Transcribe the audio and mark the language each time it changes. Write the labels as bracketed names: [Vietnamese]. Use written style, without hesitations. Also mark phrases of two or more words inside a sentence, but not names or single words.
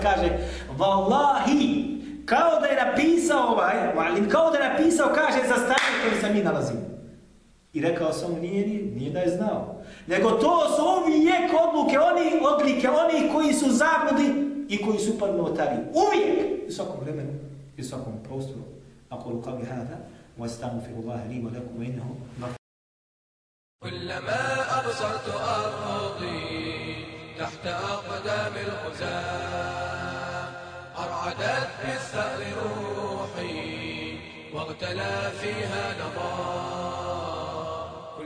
[Bosnian] Kaže, Wallahi, kao da je napisao kao da je napisao, kaže, za stanje koje se mi nalazimo. I rekao sam, nije da je znao. Nego to su uvijek odlike oni koji su zabludi i koji su padnotari. Uvijek! U svakom vremenu i u svakom prostoru. [Arabic] أقول قولي هذا, واستغفر الله لي ولكم وإنه غفور. كلما أبصرت أرضي تحت أقدام الغزاة أرعدت بالثأر روحي واغتلى فيها نضاء.